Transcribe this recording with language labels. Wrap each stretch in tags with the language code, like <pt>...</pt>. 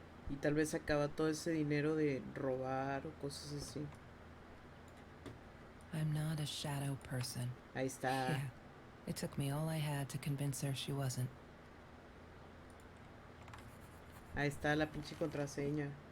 <es>Y tal vez sacaba todo ese dinero de robar o cosas así.</es> <en>I'm not a shadow person.</en> <es>Ahí está.</es> <en>Yeah. It took me all I had to convince her she wasn't.</en> <es>Ahí está la pinche contraseña.</es>